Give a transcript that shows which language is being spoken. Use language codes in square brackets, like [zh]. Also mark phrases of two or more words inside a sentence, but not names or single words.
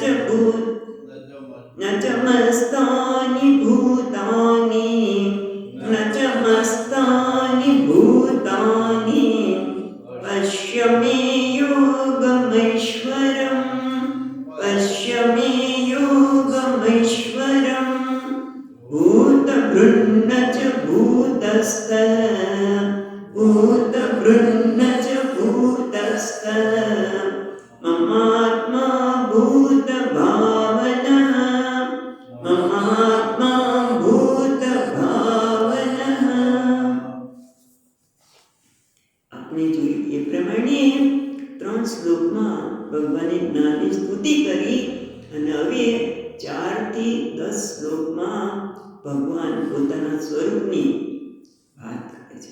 [sa] च मस्तानि भूतानि न च मस्तानि भूतानि पश्य मे योगमैश्वरम् पश्य मे योगमैश्वरम् भूतभृन्न च भूतस्थः भूतभृन्न च भूतस्थः ममात्मा भूतभावनः ममात्मा भूतभावनः। [gu] આપણે જોયું એ પ્રમાણે 3 શ્લોકમાં ભગવાને જ્ઞાનની સ્તુતિ કરી અને હવે 4 થી 10 શ્લોકમાં ભગવાન પોતાના સ્વરૂપની વાત કરે છે.